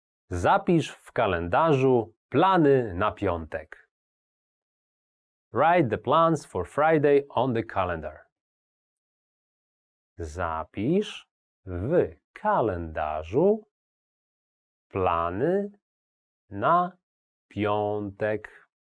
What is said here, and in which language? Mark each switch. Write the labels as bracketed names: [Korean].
[Polish] Zapisz w kalendarzu plany na piątek. [English] Write the plans for Friday on the calendar. [Polish] Zapisz w kalendarzu plany na piątek.